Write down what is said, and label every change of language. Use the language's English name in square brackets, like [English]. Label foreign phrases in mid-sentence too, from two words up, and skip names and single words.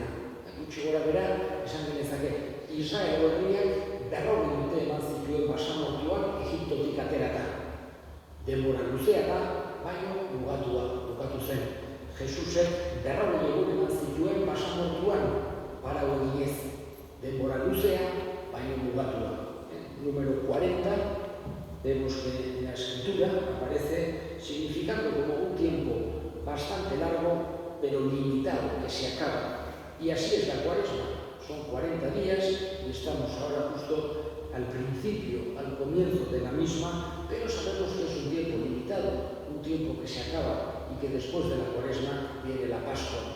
[Basque] Gutxi gora bera, esan genezake, Israel herriak 40 urte eman zituen basamortuan Egiptotik aterata. Denbora luzea da, baino bukatu zen. Jesusek 40 egun eman zituen basamortuan parau eginez. Denbora luzea, baino mugatua. [Spanish] Número 40. Vemos que en la escritura aparece significando como un tiempo bastante largo, pero limitado, que se acaba. Y así es la Cuaresma. Son 40 días y estamos ahora justo al principio, al comienzo de la misma, pero sabemos que es un tiempo limitado, un tiempo que se acaba y que después de la Cuaresma viene la Pascua.